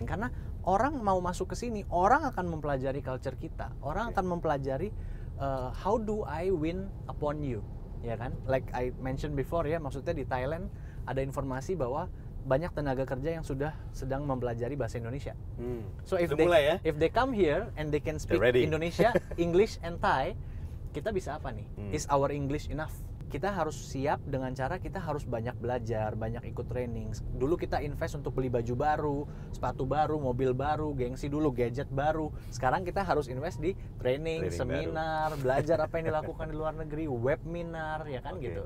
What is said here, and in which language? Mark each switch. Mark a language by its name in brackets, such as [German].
[Indonesian] Karena orang mau masuk ke sini, orang akan mempelajari culture kita. Orang akan mempelajari [English] how do I win upon you? [Indonesian] Ya kan? [English] Like I mentioned before [Indonesian] ya, maksudnya di Thailand ada informasi bahwa banyak tenaga kerja yang sudah sedang mempelajari bahasa Indonesia. [English] So if they come here and they can speak Indonesia, English and Thai, [Indonesian] kita bisa apa nih? [English] Is our English enough? [Indonesian] kita harus siap dengan cara kita harus banyak belajar, banyak ikut training. Dulu kita invest untuk beli baju baru, sepatu baru, mobil baru, gengsi dulu, gadget baru. Sekarang kita harus invest di training seminar, baru. Belajar apa yang dilakukan di luar negeri, webinar, ya kan gitu.